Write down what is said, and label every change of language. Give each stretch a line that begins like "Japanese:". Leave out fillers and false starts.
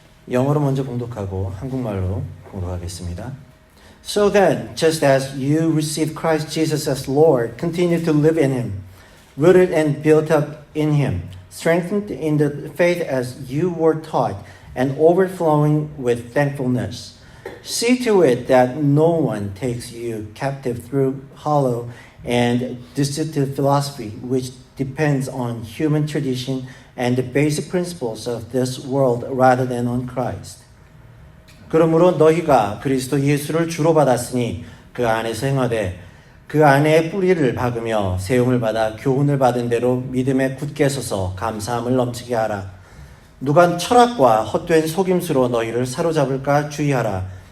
Korean: 영어로 먼저 봉독하고 한국말로 봉독하겠습니다.
English: So then, just as you received Christ Jesus as Lord, continue to live in Him, rooted and built up in Him, strengthened in the faith as you were taught, and overflowing with thankfulness. See to it that no one takes you captive through hollow and deceptive philosophy, which depends on human tradition and the basic principles of this world rather than on Christ.
Korean: 그러므로 너희가 그리스도 예수를 주로 받았으니 그 안에서 행하되 그 안에 뿌리를 박으며 세움을 받아 교훈을 받은 대로 믿음에 굳게 서서 감사함을 넘치게 하라. 누가 철학과 헛된 속임수로 너희를 사로잡을까 주의하라.